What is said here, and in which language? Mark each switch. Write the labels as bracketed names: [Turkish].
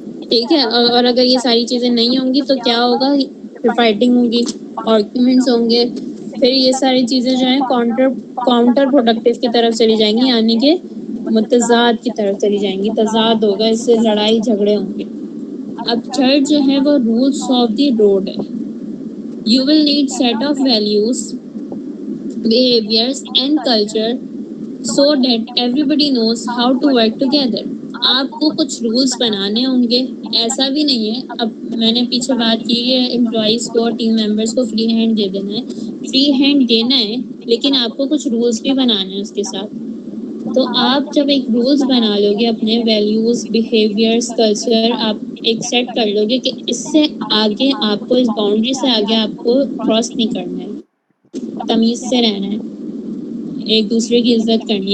[Urdu] ٹھیک ہے، اور اگر یہ ساری چیزیں نہیں ہوں گی تو کیا ہوگا، پھر فائٹنگ ہوگی، آرگیومنٹس ہوں گے، پھر یہ ساری چیزیں جو ہیں کاؤنٹر پروڈکٹیو کی طرف چلی جائیں گی، یعنی کہ متضاد کی طرف چلی جائیں گی. تضاد ہوگا، اس سے لڑائی جھگڑے ہوں گے. اب تھرڈ جو ہے وہ رولس آف دی روڈ ہے. [English] You will need set of values, behaviors and culture so that everybody knows how to work together. [Urdu] آپ کو کچھ رولس بنانے ہوں گے. ایسا بھی نہیں ہے، اب میں نے پیچھے بات کی ہے امپلائیز کو اور ٹیم ممبرس کو فری ہینڈ دے دینا ہے، فری ہینڈ دینا ہے، لیکن آپ کو کچھ رولس بھی بنانے ہیں اس کے ساتھ. تو آپ جب ایک رولز بنا لو گے اپنے ویلیوز بیہیویئرس کلچر آپ ایک سیٹ کر لو گے کہ اس سے آگے آپ کو اس باؤنڈری سے آگے آپ کو کراس نہیں کرنا ہے, تمیز سے رہنا ہے, ایک دوسرے کی عزت کرنی ہے.